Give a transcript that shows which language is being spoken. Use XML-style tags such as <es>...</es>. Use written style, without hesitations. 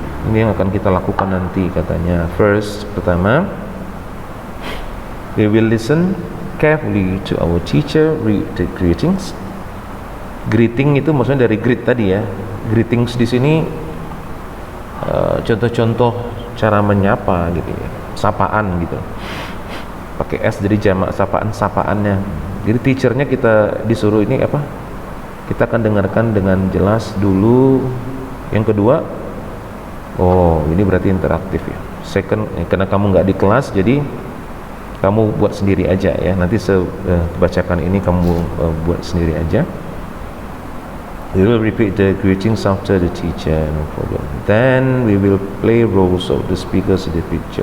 <id>Ini yang akan kita lakukan nanti katanya.</id> <en>First,</en> <id>pertama,</id> <en>we will listen carefully to our teacher read the greetings.</en> <id>Greeting itu maksudnya dari greet tadi ya. Greetings di sini contoh-contoh cara menyapa gitu ya. Sapaan gitu. Pakai S jadi jamak sapaannya. Jadi teachernya kita disuruh ini apa? Kita akan dengarkan dengan jelas dulu. Yang kedua, oh ini berarti interaktif ya. Second, karena kamu nggak di kelas, jadi kamu buat sendiri aja ya. Nanti saya bacakan ini, kamu buat sendiri aja.</id> <en>We will repeat the greetings after the teacher, no problem. Then we will play roles of the speakers in the picture.</en>